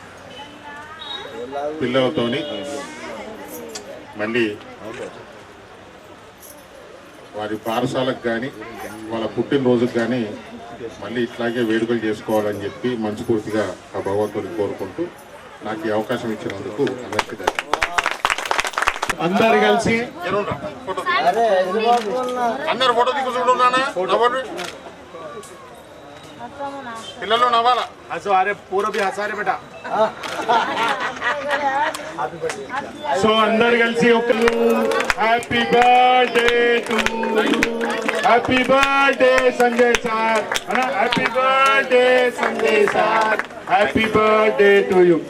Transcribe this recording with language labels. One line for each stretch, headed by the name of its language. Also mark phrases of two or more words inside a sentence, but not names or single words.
Telugu: పిల్లలతోని మళ్ళీ వారి పాఠశాలకు కానీ వాళ్ళ పుట్టినరోజుకు కానీ మళ్ళీ ఇట్లాగే వేడుకలు చేసుకోవాలని చెప్పి మనస్ఫూర్తిగా ఆ భగవంతుడిని కోరుకుంటూ నాకు ఈ అవకాశం ఇచ్చినందుకు అందరికీ అందరు కలిసి అందరు ఫోటో దిగుతున్నానా పిల్లలు నవ్వాలా.
Hindi: अरे पूरा भी हंसा रे बेटा.
English: సో
Telugu: అందరు కలిసి ఒక
English: happy birthday to you, happy birthday Sanjay sir, happy birthday Sanjay sir, happy birthday to you.